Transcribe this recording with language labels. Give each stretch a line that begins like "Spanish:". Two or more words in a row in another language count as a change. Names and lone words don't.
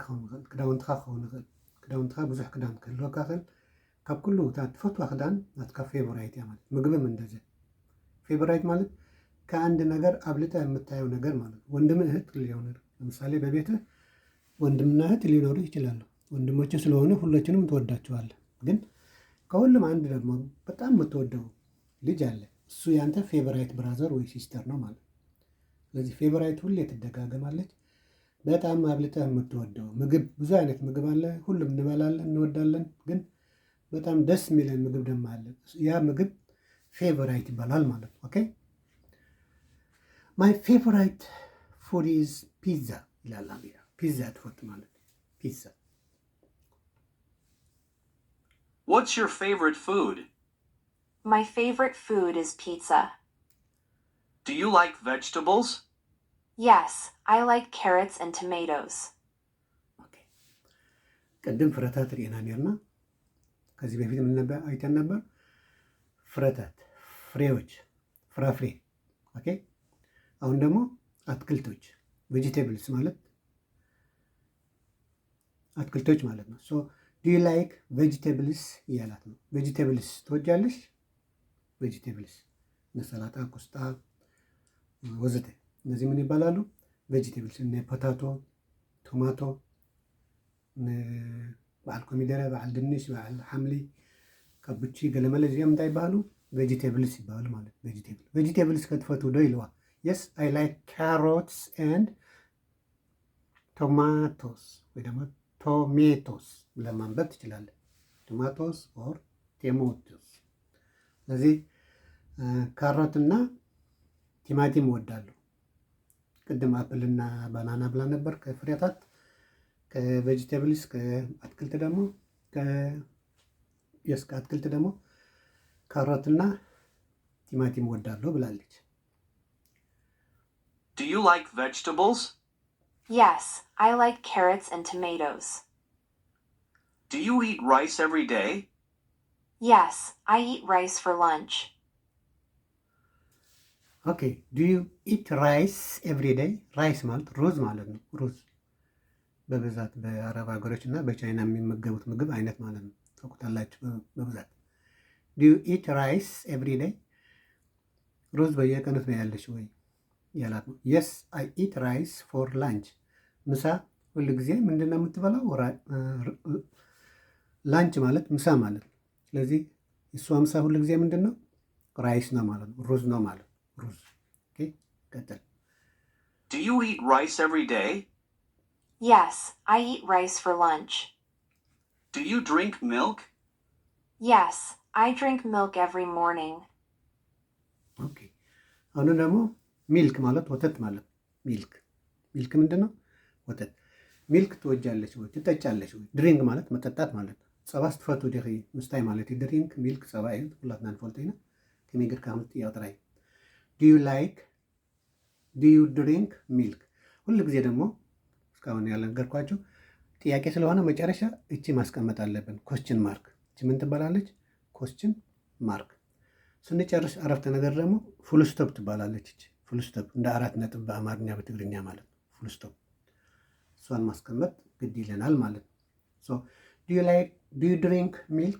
Tigrinya: ክኸውን ይኽእል ክዳውንትካ ብዙሕ ክዳን ክህልወካ ይኽእል። ካብ ኩሉ ትፈትዋ ክዳን ናትካ ፌቨራይት እያ ማለት።
Amharic: ምግብም እንደዚያ ፌቨራይት ማለት ከአንድ ነገር አብልጣ የምታየው ነገር ማለት። ወንድም እህት ሊሆን ለምሳሌ በቤትህ ወንድምና እህት ሊኖሩ ይችላሉ። ወንድሞች ስለሆነ ሁላችንም ትወዳቸዋለህ። ግን ከሁሉም አንድ ደግሞ በጣም የምትወደው ልጅ አለ። እሱ ያንተ
English: favorite brother
Amharic: ወይ ሲስተር ነው ማለት። ስለዚህ ፌቨራይት ሁሌ ትደጋገማለች። በጣም አብልጠህ የምትወደው ምግብ ብዙ አይነት ምግብ አለ። ሁሉም እንበላለን እንወዳለን። ግን በጣም ደስ የሚለን ምግብ ደግሞ አለ። ያ ምግብ ፌቨራይት ይባላል ማለት ነው።
English: Okay my favorite food is pizza
Amharic: ይላል አሚራ። ፒዛ ትወጥ ማለት ፒዛ።
English: What's your favorite food? My favorite food is pizza. Do you like vegetables? Yes, I like carrots and tomatoes.
Tigrinya: ቅድም ፍረታት ርኢና ኔርና
Amharic: ከዚህ በፊት ምን ነበር አይተን ነበር? ፍረታት ፍሬዎች፣ ፍራፍሬ። ኦኬ አሁን ደግሞ አትክልቶች ቬጂቴብልስ ማለት አትክልቶች ማለት ነው።
English: So do you like vegetables
Amharic: እያላት ነው። ቬጂቴብልስ ትወጃለሽ? ቬጂቴብልስ እነ ሰላጣ፣ ቆስጣ ወዘተ እነዚህ ምን ይባላሉ?
Tigrinya: ቬጂቴብልስ። እነ ፖታቶ፣ ቶማቶ፣ በዓል ኮሚደረ፣ በዓል ድንሽ፣ በዓል ሓምሊ፣ ካቡቺ፣ ገለመለ እዚኦም እንታይ ይባሃሉ? ቬጂቴብልስ ይባሃሉ ማለት። ቬጂቴብልስ ከትፈትው ዶ ይለዋ።
English: Yes I like carrots and
Amharic: ቶማቶስ ወይ ደግሞ ቶሜቶስ ብለህ ማንበብ ትችላለህ።
English: tomatoes or tomatoes።
Amharic: ስለዚህ ካሮትና ቲማቲም እወዳለሁ። ቅድም አፕልና ባናና ብላ ነበር ከፍሬታት። ከቬጂቴብልስ ከአትክልት ደግሞ ከአትክልት ደግሞ ካሮትና ቲማቲም እወዳለሁ ብላለች።
English: Do you like vegetables? Yes, I like carrots and tomatoes. Do you eat rice every day? Yes, I eat rice for lunch. Okay do you eat rice every day?
Amharic: ራይስ ማለት ሩዝ ማለት ነው። ሩዝ በብዛት በአረብ ሀገሮች እና በቻይና የሚመገቡት ምግብ አይነት ማለት ነው። ታውቁታላችሁ በብዛት።
English: Do you eat rice every day?
Amharic: ሩዝ በየቀኑ ትበያለሽ ወይ ያላት ነው።
English: Yes I eat rice for lunch።
Amharic: ምሳ ሁል ጊዜ ምንድን ነው የምትበላው? ላንች ማለት ምሳ ማለት ነው። ስለዚህ እሷ ምሳ ሁል ጊዜ ምንድን ነው? ራይስ ነው ማለት ነው። ሩዝ ነው ማለት ነው። ሩዝ። ኦኬ ቀጥል።
English: Do you eat rice every day? Yes, I eat rice for lunch. Do you drink milk? Yes, I drink milk every morning.
Amharic: ኦኬ አሁን ደግሞ ሚልክ ማለት ወተት ማለት ሚልክ። ሚልክ ምንድን ነው? ወተት። ሚልክ ትወጃለች ወይ? ትጠጫለች ወይ? ድሪንክ ማለት መጠጣት ማለት ነው።
Tigrinya: ፀባ ስትፈቱ ዲኺ ምስታይ ማለት እዩ።
English: drink milk
Tigrinya: ፀባ እዩ። ኩላትና ንፈልጦ ኢና ከመይ ጌርካ ከምትጥያው ጥራይ።
English: Do you like do you drink milk?
Amharic: ሁሉ ጊዜ ደግሞ እስካሁን ያልነገርኳቸው ጥያቄ ስለሆነ መጨረሻ እቺ ማስቀመጥ አለብን።
English: question mark
Amharic: እቺ ምን ትባላለች?
English: question mark።
Amharic: ስንጨርስ አረፍተ ነገር ደግሞ ፉልስቶፕ ትባላለች። እቺ ፉልስቶፕ እንደ 4 ነጥብ በአማርኛ በትግርኛ ማለት ነው። ፉልስቶፕ እሷን ማስቀመጥ ግድ ይለናል ማለት ነው።
English: So do you drink milk?